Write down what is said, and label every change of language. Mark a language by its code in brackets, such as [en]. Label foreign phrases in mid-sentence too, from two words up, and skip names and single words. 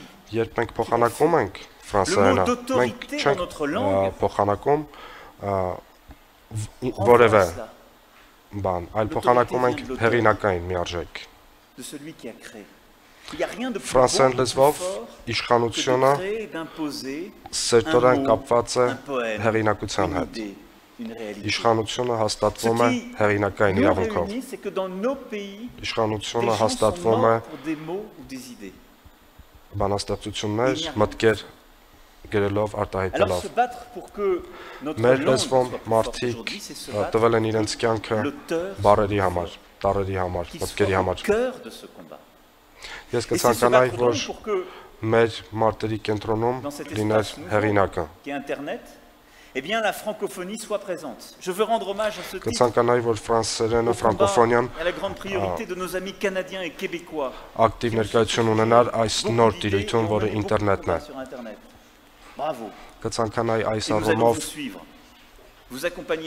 [fr] Le mot d'autorité dans notre langue de celui qui a créé. Il n'y a rien de plus bon, plus fort que de créer et d'imposer un mot, un poème, une idée. [hy] Իշխանությունը հաստատվում է հեղինակային իրավունքով։ Իշխանությունը հաստատվում է բանաստեղծություններ, մտքեր գրելով արտահայտելով։ Մեր լեզվում մարդիկ տվել են իրենց կյանքը բառերի համար, տառերի համար, մտքերի համար։ Ես կցանկանայի, որ մեր մարտերի կենտրոնում լիներ հեղինակը։ [fr] Eh bien, la francophonie soit présente. Je veux rendre hommage à ce titre, à la grande priorité de nos amis canadiens et québécois. Bravo. Et nous allons vous suivre, vous accompagner.